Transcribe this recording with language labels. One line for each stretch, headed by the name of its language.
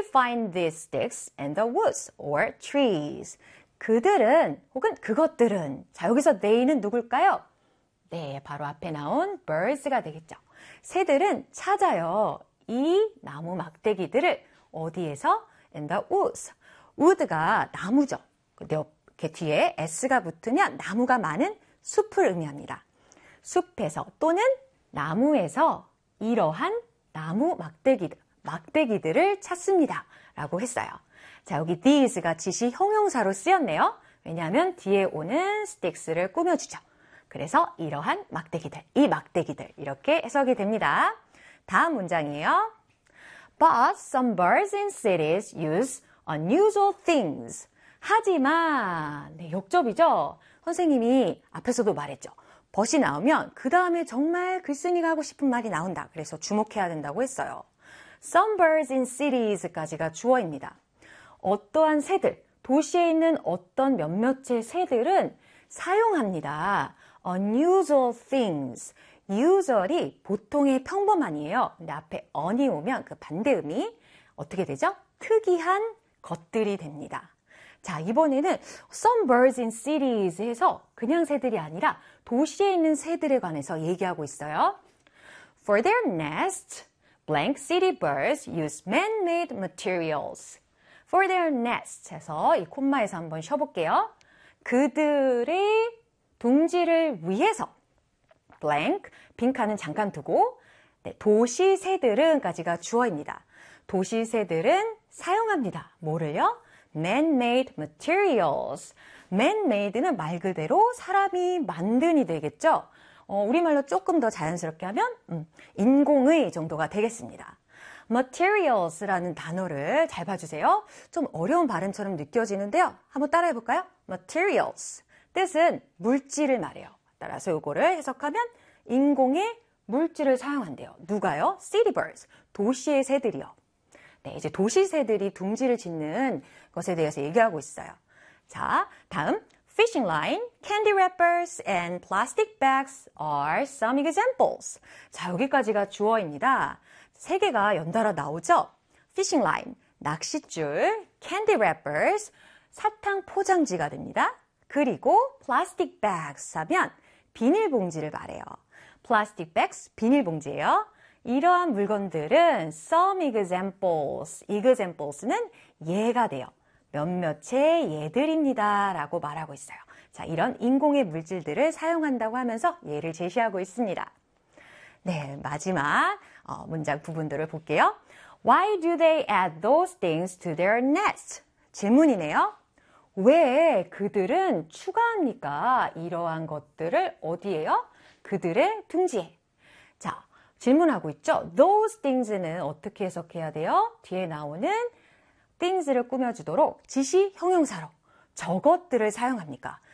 English: find these sticks in the woods or trees.
Korean: 그들은 혹은 그것들은 자 여기서 they는 누굴까요? 네, 바로 앞에 나온 birds가 되겠죠. 새들은 찾아요. 이 나무 막대기들을 어디에서?
English: In the woods. Wood가
Korean: 나무죠. 근데 이렇게 뒤에 s가 붙으면 나무가 많은 숲을 의미합니다. 숲에서 또는 나무에서 이러한 나무 막대기들을 찾습니다. 라고 했어요. 자, 여기 these가 지시 형용사로 쓰였네요. 왜냐하면 뒤에 오는 sticks를 꾸며주죠. 그래서 이러한 막대기들, 이 막대기들 이렇게 해석이 됩니다. 다음 문장이에요.
English: But some birds in cities use unusual things.
Korean: 하지만, 네, 역접이죠? 선생님이 앞에서도 말했죠. 벗이 나오면 그 다음에 정말 글쓴이가 하고 싶은 말이 나온다. 그래서 주목해야 된다고 했어요.
English: Some birds in cities까지가
Korean: 주어입니다. 어떠한 새들, 도시에 있는 어떤 몇몇의 새들은 사용합니다.
English: Unusual things. Usual이
Korean: 보통의 평범한이에요. 근데 앞에 un이 오면 그 반대음이 어떻게 되죠? 특이한 것들이 됩니다. 자, 이번에는
English: some birds in cities
Korean: 해서 그냥 새들이 아니라 도시에 있는 새들에 관해서 얘기하고 있어요.
English: For their nest, blank city birds use man-made materials. For their nest
Korean: 해서 이 콤마에서 한번 쉬어볼게요. 그들의 둥지를 위해서 blank, 빈칸은 잠깐 두고 네, 도시 새들은까지가 주어입니다. 도시 새들은 사용합니다. 뭐를요?
English: Man-made materials.
Korean: Man-made는 말 그대로 사람이 만든이 되겠죠. 우리말로 조금 더 자연스럽게 하면 인공의 정도가 되겠습니다. Materials라는 단어를 잘 봐주세요. 좀 어려운 발음처럼 느껴지는데요. 한번 따라해볼까요? Materials. 뜻은 물질을 말해요. 따라서 이거를 해석하면 인공의 물질을 사용한대요. 누가요? City birds. 도시의 새들이요. 네, 이제 도시 새들이 둥지를 짓는 것에 대해서 얘기하고 있어요. 자, 다음.
English: Fishing line, candy wrappers, and plastic bags are some examples.
Korean: 자, 여기까지가 주어입니다. 세 개가 연달아 나오죠? Fishing line, 낚싯줄, candy wrappers, 사탕 포장지가 됩니다. 그리고 plastic bags 하면 비닐봉지를 말해요. Plastic bags, 비닐봉지예요. 이러한 물건들은
English: some examples,
Korean: examples는 예가 돼요. 몇몇의 예들입니다 라고 말하고 있어요. 자, 이런 인공의 물질들을 사용한다고 하면서 예를 제시하고 있습니다. 네, 마지막 문장 부분들을 볼게요.
English: Why do they add those things to their nest?
Korean: 질문이네요. 왜 그들은 추가합니까? 이러한 것들을 어디에요? 그들의 둥지에. 자, 질문하고 있죠? Those things는 어떻게 해석해야 돼요? 뒤에 나오는 things를 꾸며주도록 지시 형용사로 저것들을 사용합니까?